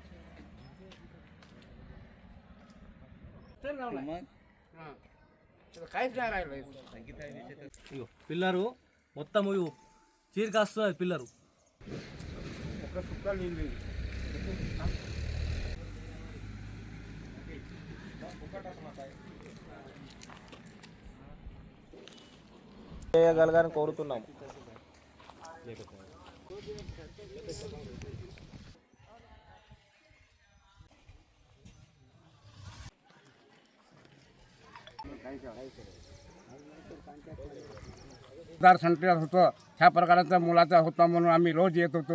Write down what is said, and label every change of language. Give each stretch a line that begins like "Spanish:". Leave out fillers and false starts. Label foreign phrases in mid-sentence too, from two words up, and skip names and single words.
Telugu: ఇగో పిల్లరు మొత్తం చీరికి వస్తున్నది పిల్లరు. ఒక సుక్క నీళ్ళు చేయగలగాలని కోరుతున్నాము.
Marathi: सेंटर होतं ह्या प्रकारचा मुलाचा होता म्हणून आम्ही रोज येत होतो.